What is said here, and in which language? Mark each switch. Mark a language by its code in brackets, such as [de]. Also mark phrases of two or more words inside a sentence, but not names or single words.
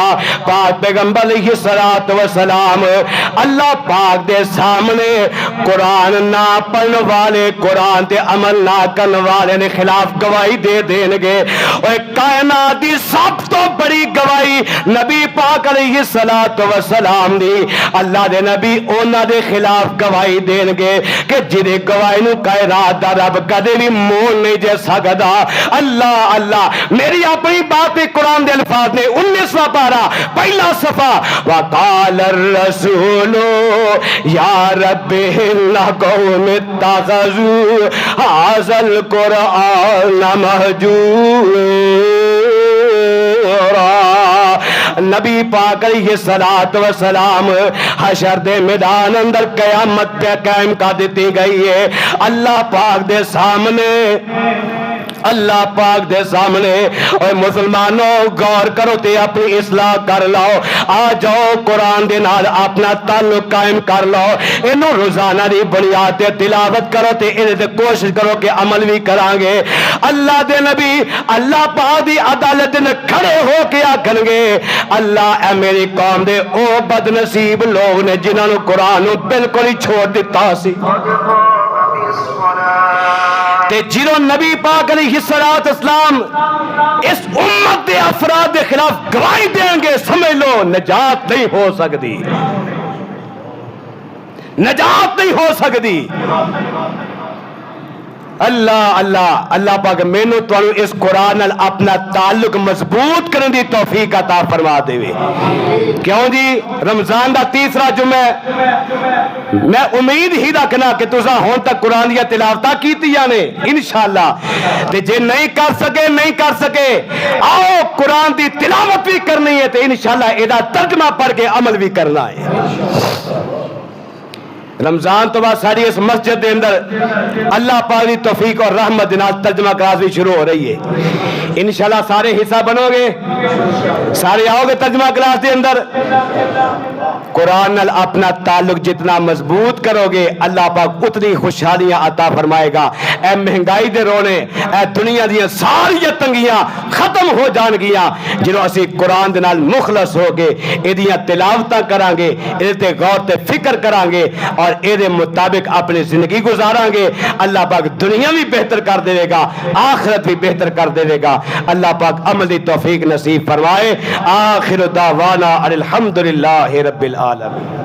[pa] پاک پیغمبر [ar] علیہ الصلوۃ والسلام [pa] اللہ پاک دے سامنے قرآن نہ پڑھن والے, قرآن تے عمل نہ کرن والے نے خلاف گواہی دے دین گے. اوے کائنات دی سب تو بڑی گواہی نبی پاک [ar] علیہ الصلوۃ والسلام [pa] دی. اللہ دے نبی انہاں دے خلاف گواہی دین گے کہ جدی گواہی نو کائنات دا رب کدے بھی مول نہیں دے سکدا. اللہ اللہ میری اپنی بات قرآن دے الفاظ نے 19واں پارہ پہلا صفحہ [ar] وقال الرسول یا رب ان قوم اتخذوا هذا القرآن مهجورا. [pa] نبی پاک [ar] علیہ الصلوۃ والسلام [pa] حشر دے میدان اندر قیامت پہ قائم کر دیتی گئی ہے. اللہ پاک دے سامنے, اللہ پاک دے سامنے. اے مسلمانوں غور کرو تے اپنی اصلاح کر لو. آ جاؤ قرآن دے نال اپنا تعلق قائم کر لو. اینو روزانہ دی بنیاد تے تلاوت کرو تے اے تے کوشش کرو کہ عمل بھی کران گے. اللہ دے نبی اللہ پاک دی عدالت نے کھڑے ہو کے آکھن گے اللہ اے میری قوم دے او بد نصیب لوگ نے جنہاں نو قرآن نو بالکل ہی چھوڑ دیتا سی. تے جنہوں نبی پاک [ar] علیہ الصلوۃ والسلام [pa] اس امت دے افراد کے خلاف گواہی دیں گے, سمجھ لو [ur] نجات نہیں ہو سکتی, نجات نہیں ہو سکتی. [pa] اللہ اللہ اللہ پاک مینوں تانوں اس قرآن نال اپنا تعلق مضبوط کرنے دی توفیق عطا فرما دے. کیوں جی رمضان دا تیسرا جمعہ میں امید ہی رکھنا کہ تساں ہن تک قرآن دی تلاوتاں کیتیاں نے انشاءاللہ. تے جے نہیں کر سکے آؤ قرآن دی تلاوت بھی کرنی ہے تے انشاءاللہ اے دا ترجمہ پڑھ کے عمل بھی کرنا ہے. رمضان تو بعد ساری اس مسجد دے اندر اللہ پاک دی توفیق اور رحمت نال ترجمہ کلاس بھی شروع ہو رہی ہے. انشاءاللہ سارے حصہ بنو گے, سارے آؤ گے ترجمہ کلاس دے اندر. قرآن نال اپنا تعلق جتنا مضبوط کرو گے اللہ پاک اتنی خوشحالیاں عطا فرمائے گا. اے مہنگائی دے رونے, اے دنیا دیاں ساری تنگیاں ختم ہو جان گیاں جنہوں اسی قرآن دے نال مخلص ہو گے, ایدیاں تلاوتاں کران گے, ایدے تے غور تے فکر کران گے اور اے دے مطابق اپنی زندگی گزاران گے. اللہ پاک دنیا بھی بہتر کر دے گا, آخرت بھی بہتر کر دے گا. اللہ پاک عمل دی توفیق نصیب فرمائے. [ar] آخر دعوانا الحمدللہ رب العالمین.